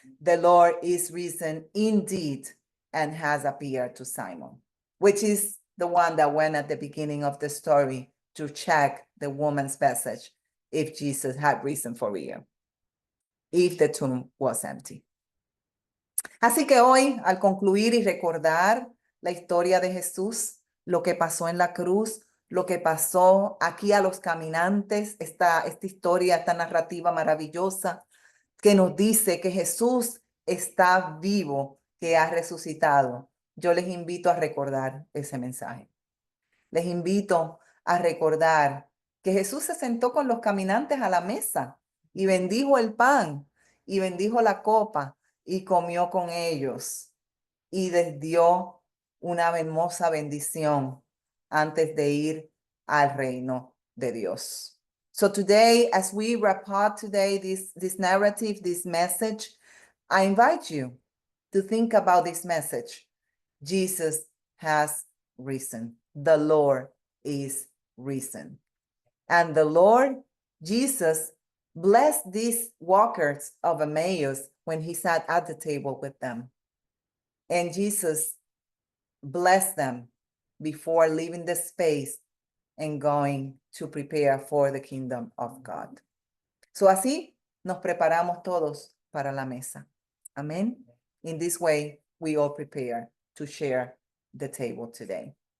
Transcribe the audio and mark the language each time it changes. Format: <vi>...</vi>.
<en>The Lord is risen indeed and has appeared to Simon, which is the one that went at the beginning of the story to check the woman's message if Jesus had risen for real, if the tomb was empty.</en> <es>Así que hoy, al concluir y recordar la historia de Jesús, lo que pasó en la cruz, lo que pasó aquí a los caminantes, esta historia, esta narrativa maravillosa que nos dice que Jesús está vivo, que ha resucitado. Yo les invito a recordar ese mensaje. Les invito a recordar que Jesús se sentó con los caminantes a la mesa y bendijo el pan y bendijo la copa y comió con ellos y les dio una hermosa bendición antes de ir al reino de Dios.</es> <en>So today, as we wrap up today, this narrative, this message, I invite you to think about this message. Jesus has risen. The Lord is risen. And the Lord, Jesus, blessed these walkers of Emmaus when he sat at the table with them. And Jesus blessed them before leaving the space and going to prepare for the kingdom of God.</en> <es>So así nos preparamos todos para la mesa.</es> <en>Amen. In this way, we all prepare to share the table today.</en>